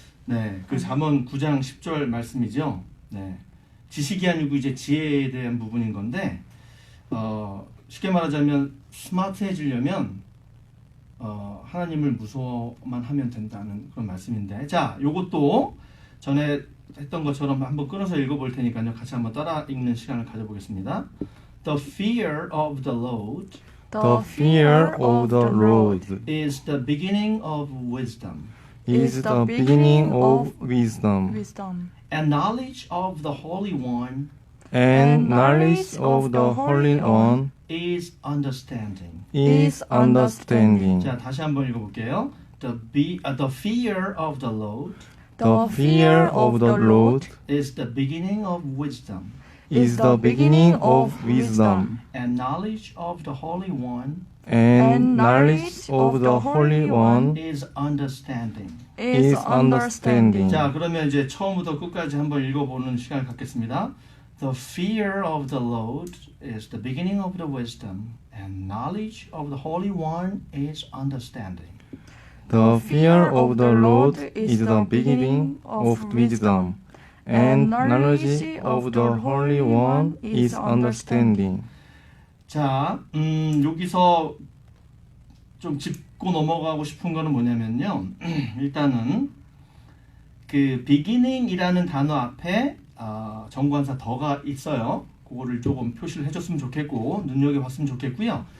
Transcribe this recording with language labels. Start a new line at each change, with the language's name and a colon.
Korean: 네, 그 잠언 9장 10절 말씀이죠. 네, 지식이 아니고 이제 지혜에 대한 부분인 건데, 쉽게 말하자면 스마트해지려면 하나님을 무서워만 하면 된다는 그런 말씀인데, 자, 요것도 전에 했던 것처럼 한번 끊어서 읽어볼 테니까요. 같이 한번 따라 읽는 시간을 가져보겠습니다.
English: The fear of the Lord The fear of the Lord is the beginning of wisdom, is the beginning of wisdom, and knowledge of the Holy One and knowledge of the Holy One is understanding. is understanding.
Korean: 자, 다시 한번 읽어볼게요.
English: The fear of the Lord The fear of the Lord is the beginning of wisdom, is the beginning of wisdom, and knowledge of the Holy One and knowledge of the Holy One is understanding. is understanding.
Korean: 자, 그러면 이제 처음부터 끝까지 한번 읽어보는 시간을 갖겠습니다.
English: The fear of the Lord is the beginning of the wisdom, and knowledge of the Holy One is understanding. The fear of the Lord is the beginning of wisdom, and knowledge of the Holy One is understanding.
Korean: 자, 여기서 좀 짚고 넘어가고 싶은 거는 뭐냐면요. 일단은 그 beginning이라는 단어 앞에 정관사 더가 있어요. 그거를 조금 표시를 해줬으면 좋겠고 눈여겨봤으면 좋겠고요.